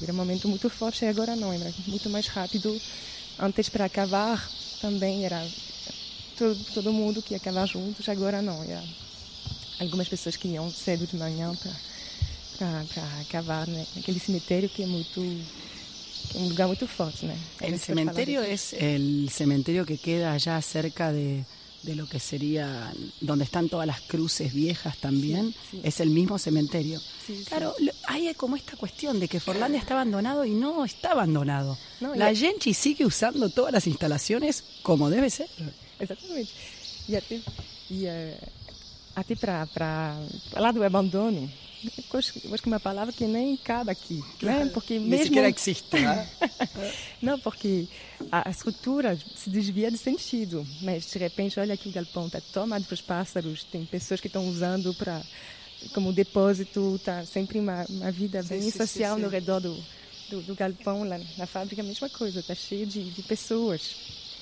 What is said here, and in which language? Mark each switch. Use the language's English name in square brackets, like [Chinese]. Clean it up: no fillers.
[Portuguese] Era um momento muito forte e agora não, era muito mais rápido. Antes, para acabar, também era todo mundo que ia acabar juntos, agora não. Era algumas pessoas que iam cedo de manhã para acabar, né? Aquele cemitério que é muito... que é um lugar muito forte, né? O cemitério é o cemitério que [Spanish] queda já cerca de lo que sería, donde están todas las cruces viejas también, sí, sí. Es el mismo cementerio. Sí, claro, sí. Hay como esta cuestión de que Forlandia está abandonado y no está abandonado. No, la gente sigue usando todas las instalaciones como debe ser. Exactamente. Y a ti para hablar del abandono, creo que una palabra que ni cabe aquí. Claro, ¿no? Porque ni siquiera existe. ¿Eh? [Portuguese] No, porque a estrutura se desvia de sentido, mas de repente, olha aqui o galpão, está tomado para os pássaros, tem pessoas que estão usando para como depósito, está sempre uma vida bem social no redor do galpão, lá na fábrica, a mesma coisa, está cheio de pessoas.